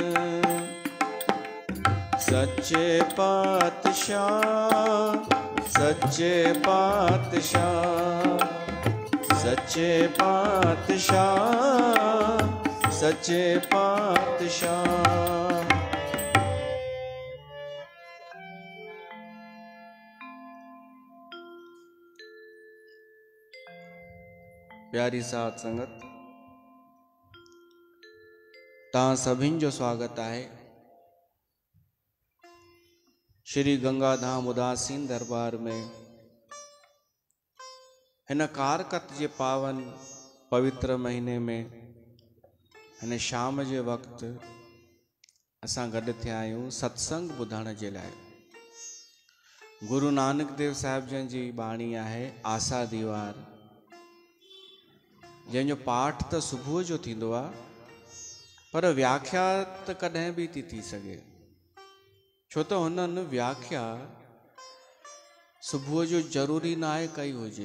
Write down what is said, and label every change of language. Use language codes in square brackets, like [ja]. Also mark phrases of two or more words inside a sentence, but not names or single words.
[sd] सच्चे पातशाह, सच्चे पातशाह, सच्चे पातशाह, सच्चे पातशाह। प्यारी साध संगत, तव्हां सभिनि जो स्वागत आहे श्री गंगाधाम उदासीन दरबार में। हिन कारकत जे पावन पवित्र महीने में हिन शाम जे वक़्तु असां गॾु थिया आहियूं सत्संग ॿुधण जे लाइ। गुरु नानक देव साहिब जन जी बाणी आहे आसा दीवार, जंहिंजो पाठ त सुबुह जो थींदो आहे, पर व्याख्या त कॾहिं बि थी सघे, छो त हुननि व्याख्या सुबुह जो ज़रूरी न आहे कई हुजे।